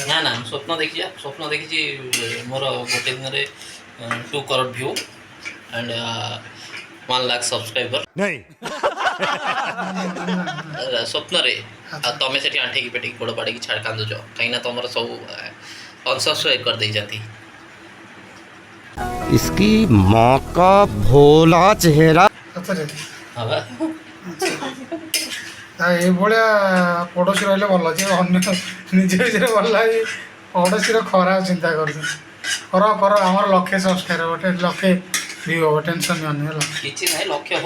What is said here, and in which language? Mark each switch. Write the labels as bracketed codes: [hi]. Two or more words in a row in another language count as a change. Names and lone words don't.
[or] ନା ନା ସ୍ୱପ୍ନ ଦେଖିଛି ମୋର ଗୋଟେ ଦିନରେ 2 crore [en] view and 1 lakh subscriber [or] ସ୍ୱପ୍ନରେ ଆଉ ତମେ ସେଠି ଆଣ୍ଠେଇକି ପେଟିକି ଗୋଡ଼ ପାଡ଼ିକି ଛାଡ଼ କାନ୍ଦୁଛ କାହିଁକିନା ତମର ସବୁ ଅନସବସ୍କ୍ରାଇବ୍ କରିଦେଇଛନ୍ତି [hi] इसकी माँ का भोला चेहरा [or] ସତରେ ହଁ ବା ଏଇଭଳିଆ ପଡ଼ୋଶୀ ରହିଲେ ଭଲ ଯେ ଅନ୍ୟ ନିଜ ନିଜରେ ଭଲ ଲାଗି ପଡ଼ୋଶୀର ଖରାପ ଚିନ୍ତା କରୁଛନ୍ତି କର ଆମର ଲକ୍ଷେ ସବସ୍କ୍ରାଇବର ଗୋଟେ ଲକ୍ଷେ ଭିଉ ହେବ ଟେନସନ୍ ନିଅନି ହେଲା କିଛି ନାହିଁ ଲକ୍ଷ୍ୟ ହଉ